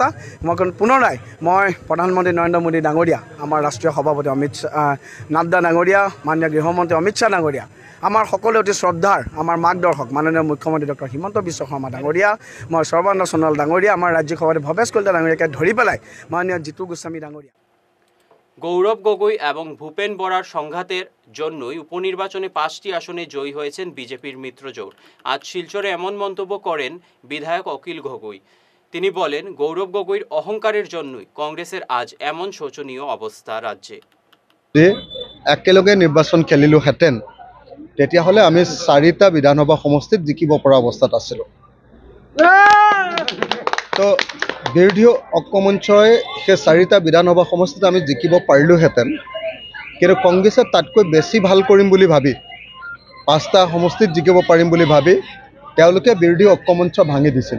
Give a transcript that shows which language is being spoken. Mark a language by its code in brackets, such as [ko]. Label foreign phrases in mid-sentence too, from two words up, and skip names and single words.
[as] পুনৰাই মই প্ৰধানমন্ত্ৰী নৰেন্দ্ৰ মোদী ডাঙৰীয়া, আমাৰ ৰাষ্ট্ৰীয় সভাপতি নাড্ডা ডাঙৰীয়া, মাননীয় গৃহমন্ত্ৰী অমিত শ্বাহ ডাঙৰীয়া, আমাৰ সকলো অতি শ্ৰদ্ধাৰ আমাৰ মাৰ্গদৰ্শক মাননীয় মুখ্যমন্ত্ৰী ডক্টৰ হিমন্ত বিশ্ব শৰ্মা ডাঙৰীয়া, মই সৰ্বানন্দ সোণোৱাল ডাঙৰীয়া, আমাৰ ৰাজ্যিক সভাপতি ভৱেশ কলিতা ডাঙৰীয়াকে ধৰি পেলাই মাননীয় জিতু গোস্বামী ডাঙৰীয়া। [bn] গৌরব গগৈ এবং ভূপেন বরার সংঘাতের জন্যই উপনির্বাচনে 5টি আসনে জয়ী হয়েছেন বিজেপির মিত্রজোট। আজ শিলচরে এমন মন্তব্য করেন বিধায়ক অখিল গগৈ। তিনি বলেন, গৌরব গগৈর অহংকারের জন্যই কংগ্রেসের আজ এমন শোচনীয় অবস্থা রাজ্যে। [as] একেলগে নির্বাচন খেলিলোহেঁতেন তেতিয়াহ'লে আমি 4টা বিধানসভা সমষ্টিত জিকিব পৰা অৱস্থাত আছিলোঁ। তো বিৰোধী ঐক্যমঞ্চই সেই 4টা বিধানসভা সমষ্টিত আমি জিকিব পাৰিলোহেঁতেন, কিন্তু কংগ্ৰেছে তাতকৈ বেছি ভাল কৰিম বুলি ভাবি 5টা সমষ্টিত জিকিব পাৰিম বুলি ভাবি তেওঁলোকে বিৰোধী ঐক্যমঞ্চ ভাঙি দিছিলে।